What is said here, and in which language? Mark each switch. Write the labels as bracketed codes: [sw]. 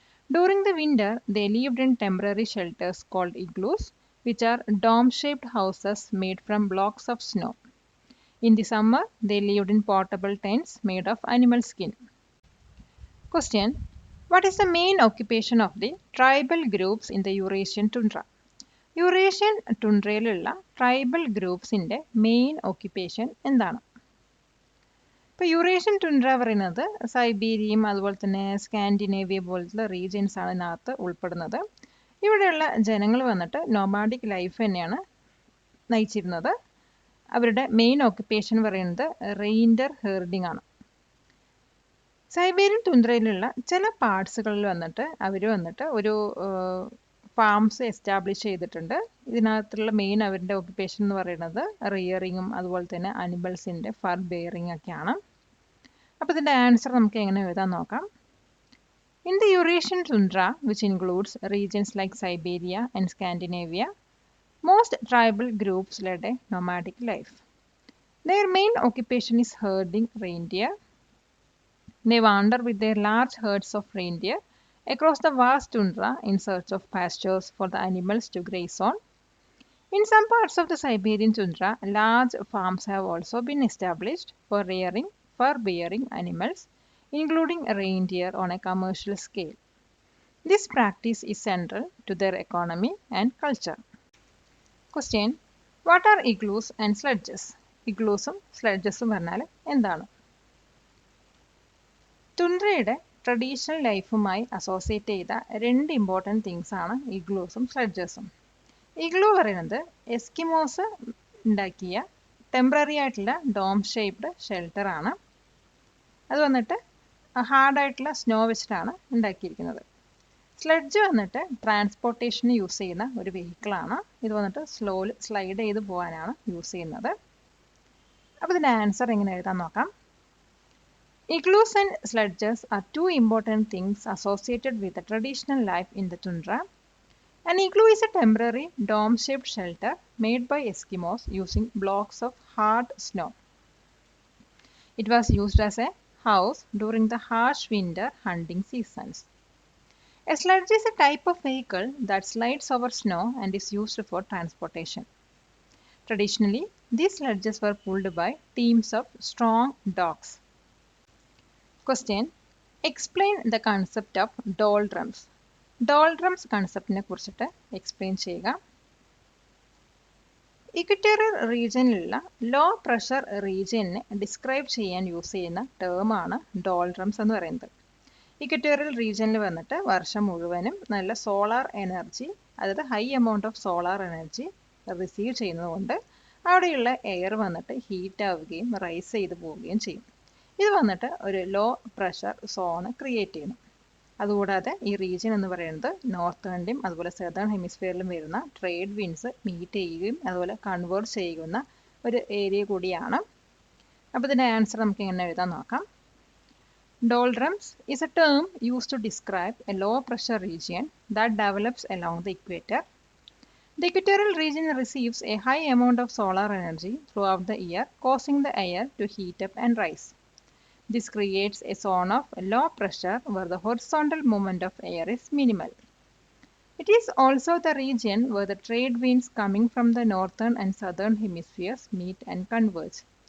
[en] During the winter, they lived in temporary shelters called igloos, which are dome-shaped houses made from blocks of snow. In the summer, they lived in portable tents made of animal skin. Question: What is the main occupation of the tribal groups in the Eurasian tundra? [ml] Eurasian ടുണ്ട്രയിലുള്ള tribal ഗ്രൂപ്പ്സിൻ്റെ main occupation എന്താണ്? ഇപ്പോൾ Eurasian Tundra പറയുന്നത് സൈബീരിയയും അതുപോലെ തന്നെ Scandinavia പോലത്തെ regions ആണ് ഇതിനകത്ത് ഉൾപ്പെടുന്നത്. ഇവിടെയുള്ള ജനങ്ങൾ വന്നിട്ട് നൊമാഡിക് ലൈഫ് തന്നെയാണ് നയിച്ചിരുന്നത്. അവരുടെ മെയിൻ ഓക്യുപ്പേഷൻ പറയുന്നത് റെയിൻഡർ ഹെർഡിംഗ് ആണ്. സൈബീരിയൻ തുന്ദ്രയിലുള്ള ചില പാർട്സുകളിൽ വന്നിട്ട് അവർ വന്നിട്ട് ഒരു ഫാംസ് എസ്റ്റാബ്ലിഷ് ചെയ്തിട്ടുണ്ട്. ഇതിനകത്തുള്ള മെയിൻ അവരുടെ ഓക്യുപ്പേഷൻ എന്ന് പറയുന്നത് റിയറിങ്ങും അതുപോലെ തന്നെ അനിമൽസിൻ്റെ ഫർ ബെയറിംഗ് ഒക്കെയാണ്. അപ്പോൾ ഇതിൻ്റെ ആൻസർ നമുക്ക് എങ്ങനെ എഴുതാൻ നോക്കാം. [en] In the Eurasian tundra, which includes regions like Siberia and Scandinavia, most tribal groups led a nomadic life. Their main occupation is herding reindeer. They wander with their large herds of reindeer across the vast tundra in search of pastures for the animals to graze on. In some parts of the Siberian tundra, large farms have also been established for rearing fur-bearing animals, including reindeer on a commercial scale. This practice is central to their economy and culture. Question: What are igloos and sledges? ഇഗ്ലൂസും സ്ലെഡ്ജസും പറഞ്ഞാൽ എന്താണ്? ടുണ്ട്രയുടെ traditional ലൈഫുമായി associate ചെയ്ത രണ്ട് important things ആണ് ഇഗ്ലൂസും സ്ലെഡ്ജസും. ഇഗ്ലൂ പറയുന്നത് എസ്കിമോസ് ഉണ്ടാക്കിയ ടെമ്പററി ആയിട്ടുള്ള ഡോം ഷേപ്ഡ് ഷെൽട്ടർ ആണ്. അത് വന്നിട്ട് ഹാർഡായിട്ടുള്ള സ്നോ വെച്ചിട്ടാണ് ഉണ്ടാക്കിയിരിക്കുന്നത്. സ്ലെഡ്ജ് വന്നിട്ട് ട്രാൻസ്പോർട്ടേഷന് യൂസ് ചെയ്യുന്ന ഒരു വെഹിക്കിളാണ്. ഇത് വന്നിട്ട് സ്ലൈഡ് ചെയ്ത് പോകാനാണ് യൂസ് ചെയ്യുന്നത്. അപ്പോൾ ഇതിൻ്റെ ആൻസർ എങ്ങനെ എഴുതാൻ നോക്കാം. Igloos and sledges are two important things associated with the traditional life in the tundra. An igloo is a temporary dome-shaped shelter made by Eskimos using blocks of hard snow. It was used as a house during the harsh winter hunting seasons. A sledge is a type of vehicle that slides over snow and is used for transportation. Traditionally, these sledges were pulled by teams of strong dogs. Question. Explain the concept of doldrums. [ml] ഡോൾഡ്രംസ് കൺസെപ്റ്റിനെ കുറിച്ചിട്ട് explain ചെയ്യുക. Equatorial റീജിയനിലുള്ള low pressure റീജിയനെ describe ചെയ്യാൻ use ചെയ്യുന്ന ടേമാണ് ഡോൾഡ്രംസ് എന്ന് പറയുന്നത്. Equatorial റീജിയനിൽ വന്നിട്ട് വർഷം മുഴുവനും നല്ല സോളാർ എനർജി, അതായത് high amount of solar energy receive ചെയ്യുന്നതുകൊണ്ട് അവിടെയുള്ള എയർ വന്നിട്ട് ഹീറ്റ് ആവുകയും റൈസ് ചെയ്ത് പോവുകയും ചെയ്യും. ഇത് വന്നിട്ട് ഒരു ലോ പ്രഷർ സോൺ ക്രിയേറ്റ് ചെയ്യുന്നു. അതുകൂടാതെ ഈ റീജിയൻ എന്ന് പറയുന്നത് നോർത്തേണിലും അതുപോലെ സദേൺ ഹെമിസ്ഫിയറിലും വരുന്ന ട്രേഡ് വിൻഡ്സ് മീറ്റ് ചെയ്യുകയും അതുപോലെ കൺവേർട്ട് ചെയ്യുന്ന ഒരു ഏരിയ കൂടിയാണ്. അപ്പോൾ ഇതിൻ്റെ ആൻസർ നമുക്ക് എങ്ങനെ എഴുതാൻ നോക്കാം. [en] Doldrums is a term use to describe a low pressure region that develops along the equator. The equatorial region receives a high amount of solar energy throughout the year, causing the air to heat up and rise. This creates a zone of low pressure where the horizontal movement of air is minimal. It is also the region where the trade winds coming from the northern and southern hemispheres meet and converge.